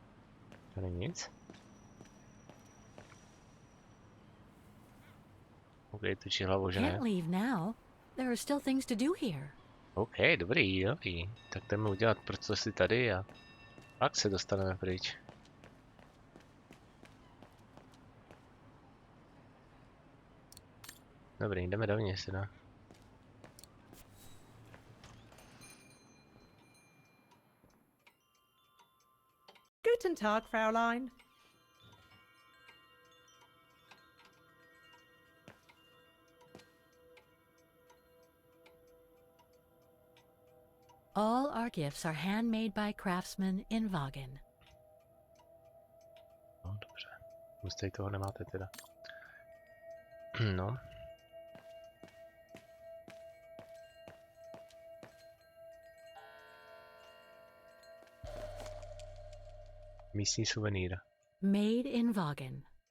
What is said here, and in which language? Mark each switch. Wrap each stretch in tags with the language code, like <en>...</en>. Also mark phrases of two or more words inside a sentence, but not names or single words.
<cs>Tady nic. OK, tučí hlavou, že ne.</cs> <en>Can't leave now. There are still things to do here.</en> <cs>OK, dobrý, dobrý. Tak jdeme udělat procesy tady a pak se dostaneme pryč. Dobrý, jdeme dovnitř teda.</cs> <de>Guten Tag, Fräulein.</de> <en>All our gifts are handmade by craftsmen in Vagen.</en> <cs>No, dobře. Místo toho nemáte teda. No. Místní suvenýr.</cs> <en>Made in Vagen.</en>